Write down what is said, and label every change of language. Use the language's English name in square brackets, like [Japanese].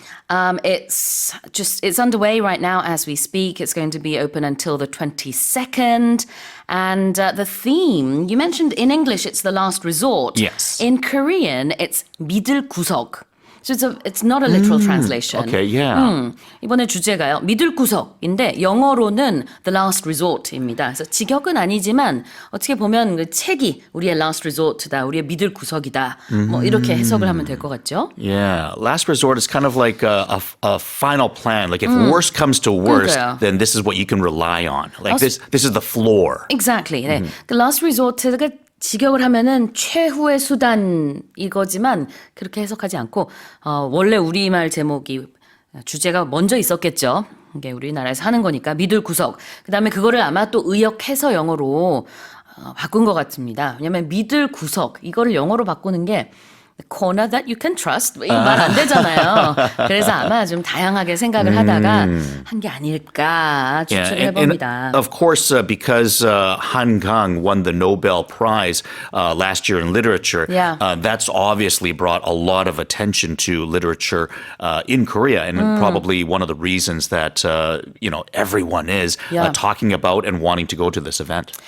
[English] It's underway right now as we speak. It's going to be open until the 22nd. And the theme, you mentioned in English, it's the last resort. Yes. In Korean, it's 믿을 구석. So it's not a literal translation. Okay, yeah. [Korean] 이번에 주제가요. 믿을 구석인데 영어로는 The Last Resort입니다. 그래서 직역은 아니지만 어떻게 보면 그 책이 우리의 Last Resort다. 우리의 믿을 구석이다. 뭐 이렇게 해석을 하면 될 것 같죠? [English] Yeah, last resort is kind of like a final plan. Like if worst comes to worst, [Korean] 그러니까요. [English] then this is what you can rely on. Like this is the floor. Exactly. 네. [Korean] 그 Last Resort가 직역을 하면은 최후의 수단 이거지만 그렇게 해석하지 않고 원래 우리말 제목이 주제가 먼저 있었겠죠. 이게 우리나라에서 하는 거니까 믿을 구석. 그다음에 그거를 아마 또 의역해서 영어로 바꾼 것 같습니다. 왜냐하면 믿을 구석 이거를 영어로 바꾸는 게 [English] The corner that you can trust [Korean] 말 안 되잖아요. 그래서 아마 좀 다양하게 생각을 하다가 한 게 아닐까 추측을 해봅니다. [English] And of course, because Han Gang won the Nobel Prize last year in literature, Yeah. That's obviously brought a lot of attention to literature in Korea, and probably one of the reasons that everyone is Yeah. talking about and wanting to go to this event.